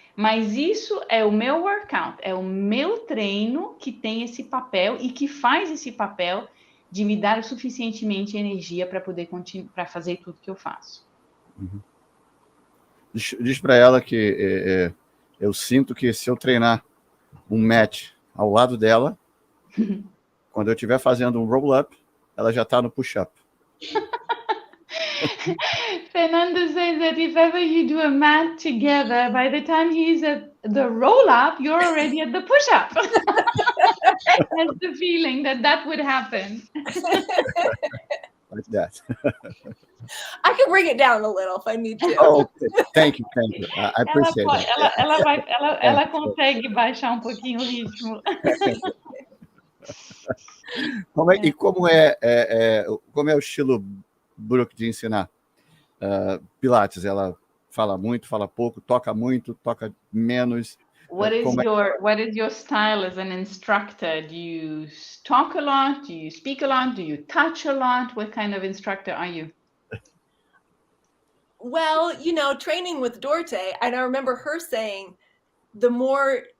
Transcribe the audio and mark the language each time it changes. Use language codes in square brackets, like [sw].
[pt] Mas isso é o meu workout, é o meu treino que tem esse papel e que faz esse papel de me dar suficientemente energia para poder para fazer tudo que eu faço. Diz para ela que eu sinto que se eu treinar um match ao lado dela, quando eu estiver fazendo um roll-up, ela já está no push-up. [en] Fernando says that if ever you do a mat together, by the time he's at the roll-up, you're already at the push-up. That's the feeling that would happen. Like that. I can bring it down a little if I need to. Oh, okay. Thank you. I appreciate it. [pt] Ela consegue baixar um pouquinho o ritmo. Como é o estilo Brooke de ensinar Pilates? Ela fala muito, fala pouco, toca muito, toca menos. [en] What is your style as an instructor? Do you talk a lot? Do you speak a lot? Do you touch a lot? What kind of instructor are you? Well, training with Dorte, and I remember her saying, the more